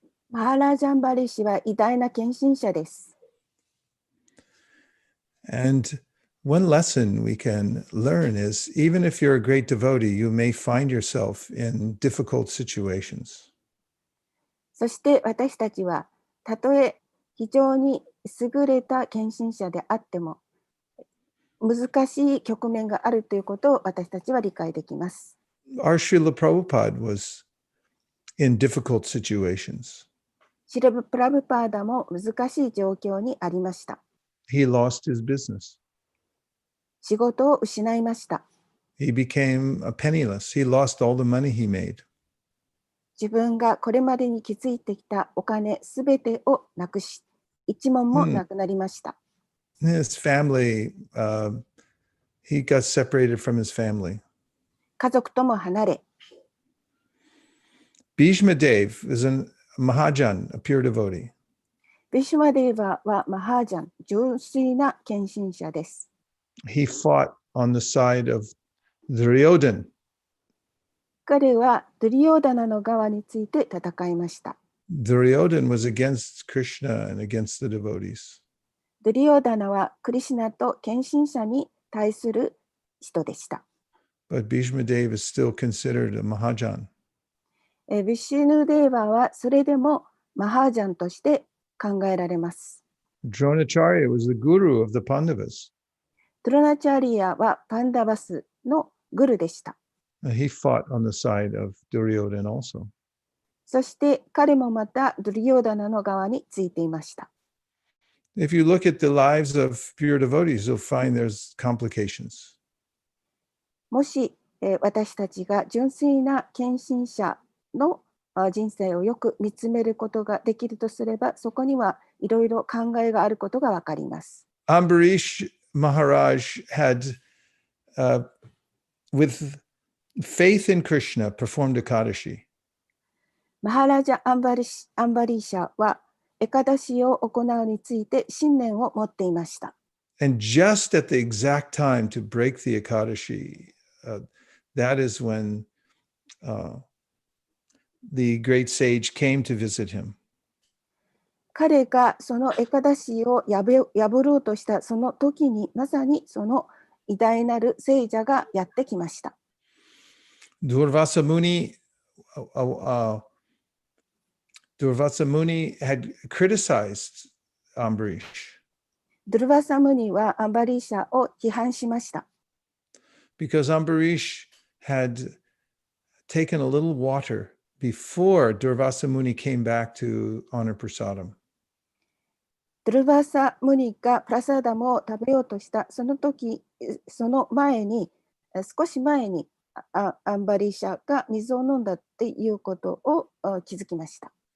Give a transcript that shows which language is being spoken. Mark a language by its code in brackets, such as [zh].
[ja] マハラージャンバリ氏は偉大な献身者です。 [en] And one lesson we can learn is even if you're a great devotee, you may find yourself in difficult situations. [ja] そして私たちは、たとえ非常に優れた献身者であっても、難しい局面があるということを私たちは理解できます。 [en] Our Srila Prabhupada was in difficult situations. [ja] シルプラブパーダも難しい状況にありました。 [en] He lost his business. [ja] 仕事を失いました。 [en] He became penniless. He lost all the money he made. [ja] 自分がこれまでに築いてきたお金すべてをなくし、一文もなくなりました。 [en] His family, he got separated from his family. [ja] 家族とも離れ、 [en] Bhishma Dev is a Mahajan, a pure devotee. [ja] ビシュマデーバはマハージャン、純粋な献身者です。 [en] He fought on the side of Duryodhan. [ja] 彼はドゥリヨーダナの側について戦いました。 [en] Duryodhan was against Krishna and against the devotees. [ja] ドゥリヨーダナはクリシュナと献身者に対する人でした。 [en] But Bhishma Dev is still considered a Mahajan. [ja] ビシュヌデーバはそれでもマハージャンとして考えられます。 [en] Dronacharya was the guru of the Pandavas. [ja] ドロナチャリアはパンダバスのグルでした。 [en] He fought on the side of Duryodhan also. [ja] そして彼もまたドゥリヨーダナの側についていました。 [en] If you look at the lives of pure devotees, you'll find there's complications. [ja] もし、私たちが純粋な献身者の人生をよく見つめることができるとすれば、そこにはいろいろ考えがあることがわかります。 [en] Ambarish Maharaj had, with faith in Krishna, performed Ekadashi. [ja] マハラジャ・アンバリーシャはエカダシを行うについて信念を持っていました。 [en] And just at the exact time to break the Ekadashi, that is when the great sage came to visit him. [ja] 彼がそのエカダシを破ろうとしたその時に、まさにその偉大なる聖者がやってきました。 [en] Durvasa Muni had criticized Ambarish. [ja] ドゥルヴァサムニはアンバリーシャを批判しました。 [en] Because Ambarish had taken a little water before Durvasa Muni came back to honor Prasadam. [ja] ドゥルヴァサムニがプラサダムを食べようとしたその時、その前に、少し前にアンバリーシャが水を飲んだっていうことを気づきました。